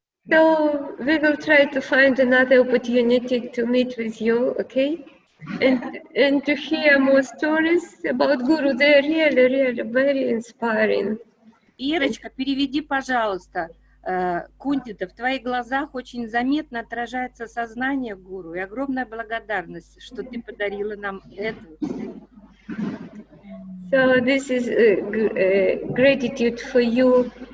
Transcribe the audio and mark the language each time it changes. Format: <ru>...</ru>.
<en>So we will try to find another opportunity to meet with you, okay? And to hear more stories about Guru. They're really very inspiring.</en> <ru>Ирочка, переведи, пожалуйста. Guntita, в твоих глазах очень заметно отражается сознание Гуру. И огромная благодарность, что ты подарила нам эту встречу.</ru> <en>So this is gratitude for you.</en>